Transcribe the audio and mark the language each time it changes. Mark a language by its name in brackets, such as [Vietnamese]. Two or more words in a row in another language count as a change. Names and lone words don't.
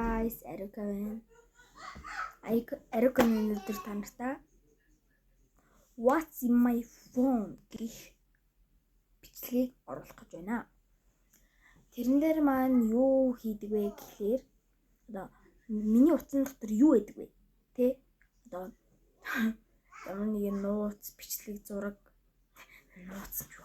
[Mongolian] guys, Erica байна. Erica өнөөдөр та нартай [English] What's in my phone [Mongolian] гэх бичлэгийг оруулах гэж байна. Тэрэн дээр маань юу хийдэг вэ гэхээр одоо миний утсан дотор юу байдаг вэ? Тэ? Одоо ямар нэгэн нууц, бичлэг, зураг нууц юу?